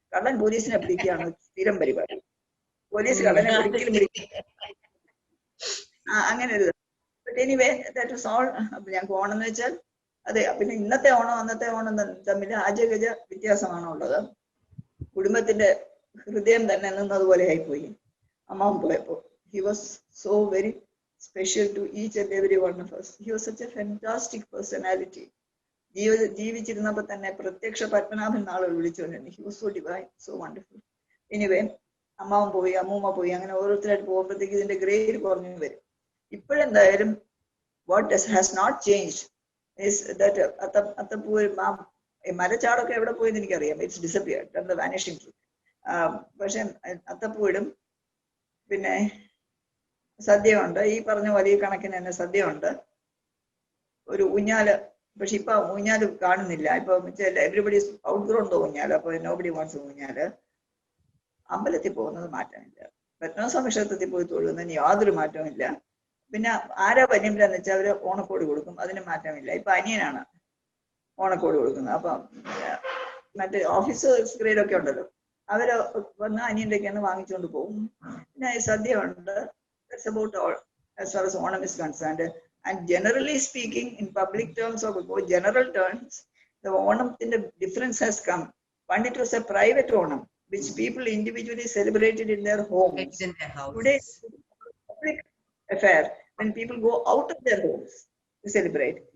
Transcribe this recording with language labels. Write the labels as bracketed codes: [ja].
[ml] കള്ളൻ പോലീസിനെ പിടിക്കുകയാണ് സ്ഥിരം പരിപാടി. പോലീസ് കള്ളനെ ഒരിക്കലും പിടിക്കും. അങ്ങനെ ഒരു [en] But anyway that is all. [ml] അപ്പൊ ഞങ്ങൾക്ക് ഓണം എന്ന് വെച്ചാൽ അതെ. പിന്നെ ഇന്നത്തെ ഓണം അന്നത്തെ ഓണം തമ്മിൽ ആജഗജ വ്യത്യാസമാണ് ഉള്ളത്. കുടുംബത്തിന്റെ ഹൃദയം തന്നെ നിന്നതുപോലെ ആയിപ്പോയി അമ്മാവൻ പോയപ്പോ. [en] He was so very special to each and every one of us. He was such a fantastic personality. [ml] ജീവിച്ചിരുന്നപ്പോ തന്നെ പ്രത്യക്ഷ പത്മനാഭൻ നാളുകൾ വിളിച്ചുകൊണ്ടിരുന്നു. [en] He was so divine, so wonderful. [ml] Anyway, അമ്മാവൻ പോയി, അമ്മൂമ്മ പോയി, അങ്ങനെ ഓരോരുത്തരായിട്ട് പോകുമ്പോഴത്തേക്ക് ഇതിന്റെ ഗ്രേഡ് കുറഞ്ഞു വരും. ഇപ്പോഴെന്തായാലും [en] what has not changed is that [ml] അത്തപ്പൂ മരച്ചാടൊക്കെ എവിടെ പോയെന്ന് എനിക്കറിയാം. [en] It's disappeared, the vanishing truth. [ml] പക്ഷെ അത്തപ്പൂവിടും. പിന്നെ സദ്യ ഉണ്ട്, ഈ പറഞ്ഞ വലിയ കണക്കിന് തന്നെ സദ്യ ഉണ്ട്. ഒരു ഊഞ്ഞാല്, പക്ഷെ ഇപ്പൊ ഊഞ്ഞാല് കാണുന്നില്ല. ഇപ്പൊ [en] everybody outgrown [ml] ഊഞ്ഞാല്, അപ്പൊ [en] nobody wants [ml] ഊഞ്ഞാല്. അമ്പലത്തിൽ പോകുന്നത് മാറ്റമില്ല, പത്മനാഭസ്വാമി ക്ഷേത്രത്തിൽ പോയി തൊഴുന്നതിന് യാതൊരു മാറ്റവും ഇല്ല. പിന്നെ ആരാ വന്യമില്ലെന്ന് വെച്ചാൽ അവര് ഓണക്കോടി കൊടുക്കും, അതിന് മാറ്റമില്ല. ഇപ്പൊ അനിയനാണ് ഓണക്കോടി കൊടുക്കുന്നത്. അപ്പൊ മറ്റേ ഓഫീസേഴ്സ് ഗ്രേഡ് ഒക്കെ ഉണ്ടല്ലോ, അവര് വന്ന് അനിയന്റെയൊക്കെയാണ് വാങ്ങിച്ചുകൊണ്ട് പോകും. പിന്നെ സദ്യ ഉണ്ട്. [en] That's about all as far as Onam is concerned. And generally speaking, in public terms or general terms, the Onam in the difference has come. One, it was a private Onam, which people individually celebrated in their homes. In their house. Today, it's a public affair when people go out of their homes to celebrate.